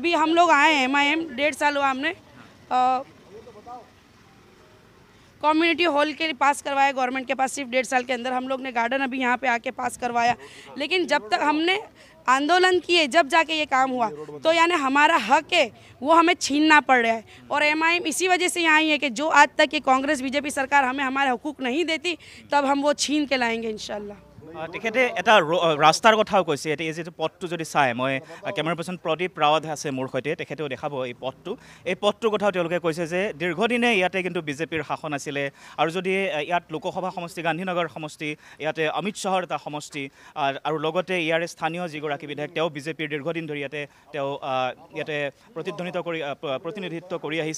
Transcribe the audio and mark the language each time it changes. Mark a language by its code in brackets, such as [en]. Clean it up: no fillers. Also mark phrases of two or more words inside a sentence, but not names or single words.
[hi] अभी हम लोग आए हैं MIM, 1.5 साल हुआ हमने [en] community hall [hi] के पास करवाया गवर्नमेंट के पास, सिर्फ 1.5 साल के अंदर हम लोग ने गार्डन अभी यहाँ पे आके पास करवाया। लेकिन जब तक हमने आंदोलन किए जब जाके ये काम हुआ, तो यानी हमारा हक है वो हमें छीनना पड़ रहा है। और MIM इसी वजह से यहाँ आई है कि जो आज तक ये कांग्रेस बीजेपी सरकार हमें हमारे हकूक़ नहीं देती, तब हम वो छीन के लाएंगे इंशाल्लाह। [as] তেখেতে এটা ৰাস্তাৰ কথাও কৈছে। এতিয়া এই যিটো পথটো যদি চাই, মই [en] camera person [as] প্ৰদীপ ৰাৱত আছে মোৰ সৈতে, তেখেতেও দেখাব এই পথটোৰ কথাও তেওঁলোকে কৈছে যে দীৰ্ঘদিনে ইয়াতে কিন্তু বিজেপিৰ শাসন আছিলে, আৰু যদি ইয়াত লোকসভা সমষ্টি গান্ধীনগৰ সমষ্টি, ইয়াতে অমিত শ্বাহৰ এটা সমষ্টি, আৰু লগতে ইয়াৰে স্থানীয় যিগৰাকী বিধায়ক তেওঁ বিজেপিৰ দীৰ্ঘদিন ধৰি ইয়াতে প্ৰতিনিধিত্ব কৰি আহিছে।